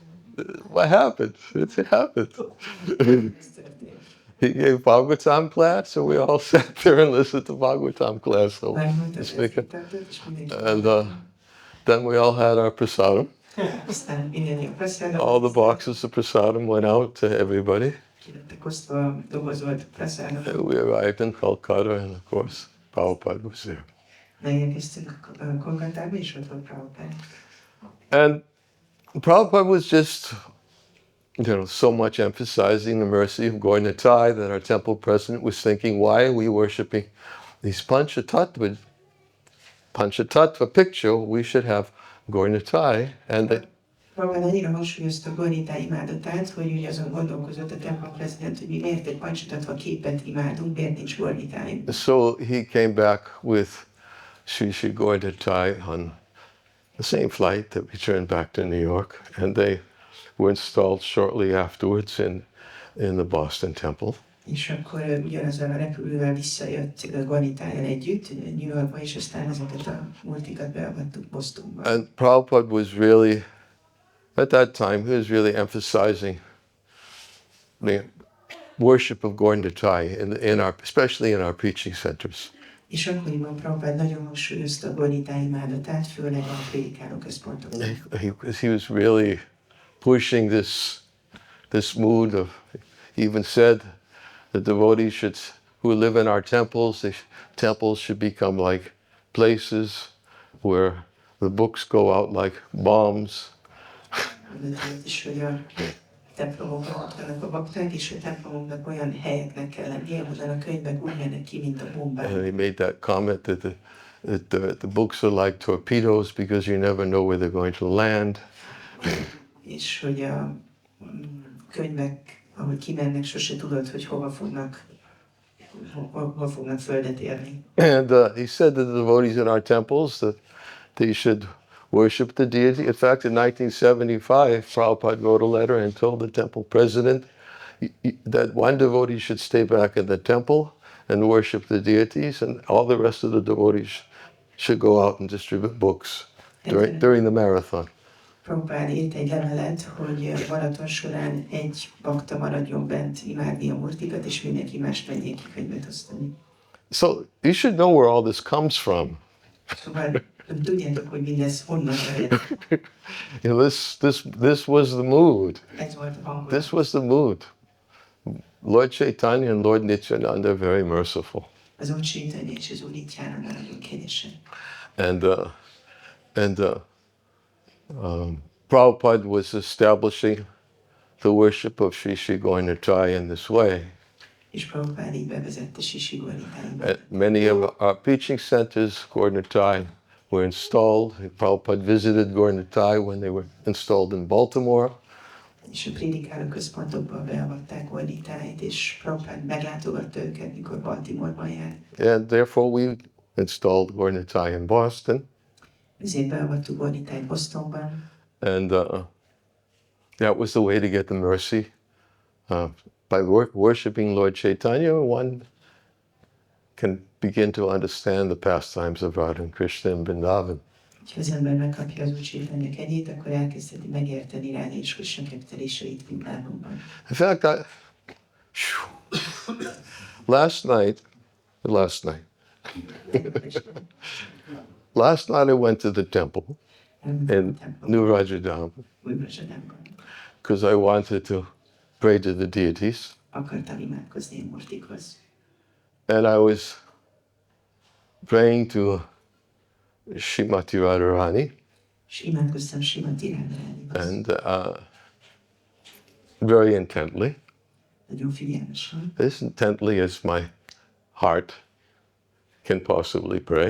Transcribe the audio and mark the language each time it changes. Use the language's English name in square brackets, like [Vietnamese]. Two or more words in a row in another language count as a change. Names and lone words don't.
[English] What happened? It happened. [Hungarian] Ez történt. [English] He gave Bhagavatam class, and we all sat there and listened to Bhagavatam class. So, [Hungarian] Megmutatott, tartott, és mindenki. [English] and then we all had our prasadam. [Hungarian] Aztán mindenki a prasadam. [English] All the boxes of prasadam went out to everybody. [Hungarian] Kilettek osztva dobozolt prasadam. [English] We arrived in Calcutta, and of course, Prabhupada was there. [Hungarian] Megérkeztünk Kolkattába, és ott volt Prabhupád. [English] And Prabhupada was just, so much emphasizing the mercy of Gaur Nitai that our temple president was thinking, why are we worshiping these Panchatattva picture? We should have Gaur Nitai. And [Hungarian] Prabhupád annyira hangsúlyozta Gaur Nitai imádatát, hogy ugye azon gondolkozott a templom prezident, hogy mi miért egy Panchatattva képet imádunk, miért nincs Gaur Nitai. [English] So he came back with Sri Gaur Nitai on the same flight that returned back to New York, and they were installed shortly afterwards in the Boston Temple. [Hungarian] És akkor ugyanazzal a repülővel visszajött Gaur Nitai-jal együtt New Yorkba, és aztán ezeket a multikat beavattuk Bostonba. [English] And Prabhupada was really, at that time, he was really emphasizing the worship of Gaur Nitai, especially in our preaching centers. [Hungarian] És akkoriban Prabhupád nagyon hangsúlyozta Gaur Nitai imádatát, főleg a prédikáló központokban. [English] He was really pushing this mood of, he even said the devotees who live in our temples, temples should become like places where the books go out like bombs. [Hungarian] És hogy a templomokban ott vannak a bakták, és a templomoknak olyan helyeknek kell lennie, ahol a könyvek úgy mennek ki, mint a bombák. [English] And he made that comment that the books are like torpedoes because you never know where they're going to land. [Hungarian] És hogy a könyvek, ahogy kimennek, sose tudod, hogy hova fognak földet érni. [English] And he said to the devotees in our temples that they should worship the deity. In fact, in 1975, Prabhupada wrote a letter and told the temple president that one devotee should stay back in the temple and worship the deities, and all the rest of the devotees should go out and distribute books during the marathon. [Hungarian] Prabhupád írt egy levelet, hogy maraton során egy bakta maradjon bent imádni a murtikat, és mindenki más menjék ki könyvet osztani. [English] So you should know where all this comes from. [Hungarian] Szóval tudjátok, hogy mindez honnan ered. [English] This was the mood. Ez volt a hangulat. This was the mood. Lord Chaitanya and Lord Nityananda are very merciful. [Hungarian] Az Úr Chaitanya és az Úr Nityananda nagyon kegyesen. [English] And Prabhupada was establishing the worship of Sri Gaur Nitai in this way. [Hungarian] És Prabhupád így bevezette Sri Gaur Nitaiba. [English] At many of our preaching centers, Gaur Nitai were installed. Prabhupada visited Gaur Nitai when they were installed in Baltimore. [Hungarian] És a prédikáló központokban beavatták Gaur Nitait, és Prabhupád meglátogatta őket, mikor Baltimore-ban járt. [English] And therefore we installed Gaur Nitai in Boston. [Hungarian] Ezért beavattuk Gaur Nitait Bostonban. [English] And that was the way to get the mercy. By worshiping Lord Chaitanya, one can begin to understand the pastimes of Radha and Krishna in Vrindavan. [Hungarian] Ha az ember megkapja az Úr Chaitanya kegyét, akkor elkezdheti megérteni Radha és Krishna ketteléseit Vrindávonban. [English] In fact, last night, I went to the temple in New Rajadam because I wanted to pray to the deities. [Hungarian] Akartam imádkozni a murtikhoz. [English] And I was praying to Srimati Radharani. [Hungarian] És imádkoztam Srimati Radharanihoz. [English] And very intently. [Hungarian] Nagyon figyelmesen. [English] As intently as my heart can possibly pray.